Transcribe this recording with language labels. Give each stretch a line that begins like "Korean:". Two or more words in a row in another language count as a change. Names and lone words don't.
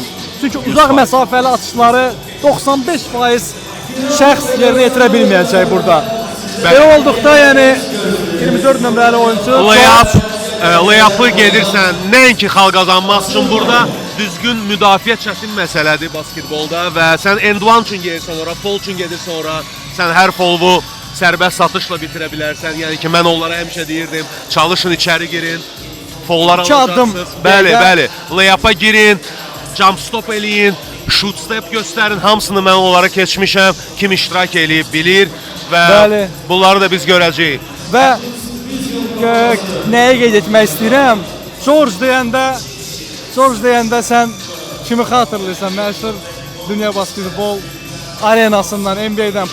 Azerbaijani: Çünki uzaq məsafəli atışları 95% şəxs yerinə yetirə bilməyəcək burada. Belə olduqda, yəni 24 nömrəli oyuncu Layup'ı gedirsən, nəinki xal qazanmaq üçün burada düzgün müdafiə çətin məsələdir basketbolda və sən
English: end one
Azerbaijani: üçün gedirsən ora, foul üçün gedirsən ora, sən hər foulu sərbəst atışla bitirə bilərsən. Yəni ki, mən onlara həmişə deyirdim, çalışın içəri girin, foullar alacaqsınız. Bəli, layup'a girin,
English: jump stop
Azerbaijani: eləyin,
English: shoot step
Azerbaijani: göstərin, hamısını mən onlara keçmişəm, kim iştirak eləyib bilir və bunları da biz görəcəyik. Və nəyə qeyd etmək istəyirəm? George deyəndə sən kimi xatırlayırsan? Məşhur dünya basketbol arenasından, NBA-dən.